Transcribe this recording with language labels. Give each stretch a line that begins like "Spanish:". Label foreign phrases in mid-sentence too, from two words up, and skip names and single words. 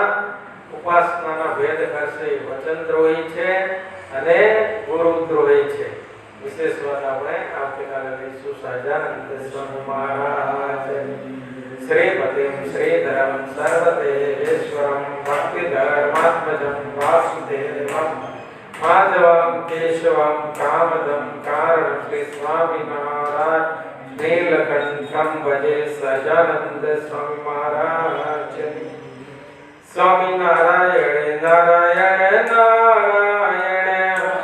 Gujarati: ઉપાસનાના ભેદ કરશે એ વચનદ્રોહી છે અને ગુરુદ્રોહી છે. વિશેષ વાત આપણે આવતીકાલે લઈશું.
Sanskrit: સહજાનંદ સ્વામી મહારાજ શ્રીપતિમ શ્રીધરમ સર્વદેવેશ્વરમ ભક્તિ ધર્માત્મજમ વાસુદેવમ माधवं केशवं कामदं कारणश्री स्वामी महाराज नीलकंठं भजे सजानंद स्वामी महाराज स्वामी नारायण नारायण नारायण